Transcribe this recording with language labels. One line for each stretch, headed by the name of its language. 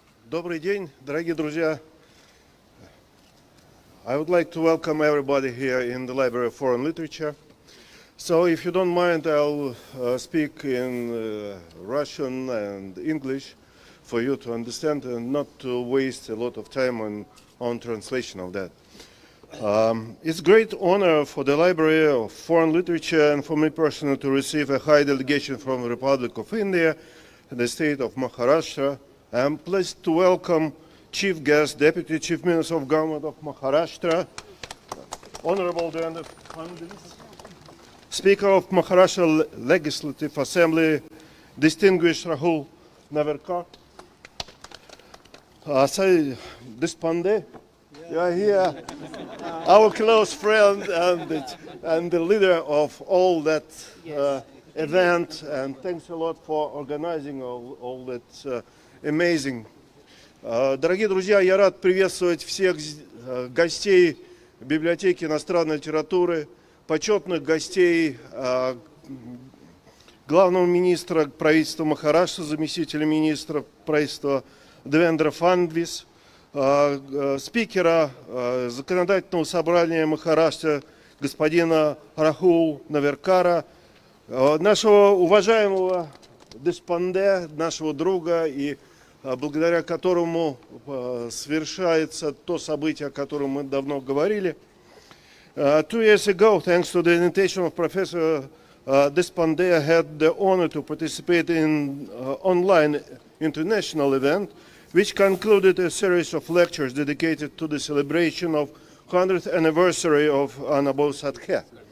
Russian: Добрый день, дорогие друзья.
English: I would like to welcome everybody here in the Library of Foreign Literature. So if you don't mind, I'll speak in Russian and English for you to understand and not to waste a lot of time on on translation of that. It's a great honor for the Library of Foreign Literature and for me personally to receive a high delegation from the Republic of India, the state of Maharashtra. I'm pleased to welcome Chief Guest, Deputy Chief Minister of Government of Maharashtra, Honorable Devendra Fadnavis, Speaker of Maharashtra Legislative Assembly, distinguished Rahul Navarkar, Sai Deshpande, you are here, our close friend and the leader of all that event, and thanks a lot for organizing all that amazing.
Russian: Дорогие друзья, я рад приветствовать всех гостей библиотеки иностранной литературы, почетных гостей главного министра правительства Махараштры, заместителя министра правительства Девендра Фаднвис, спикера законодательного собрания Махараштры господина Рахул Наверкара, нашего уважаемого Дешпанде, нашего друга, и благодаря которому совершается то событие, о котором мы давно говорили.
English: 2 years ago, thanks to the invitation of Professor Deshpande, I had the honor to participate in online international event, which concluded a series of lectures dedicated to the celebration of 100th anniversary of Anabol Sadkhe.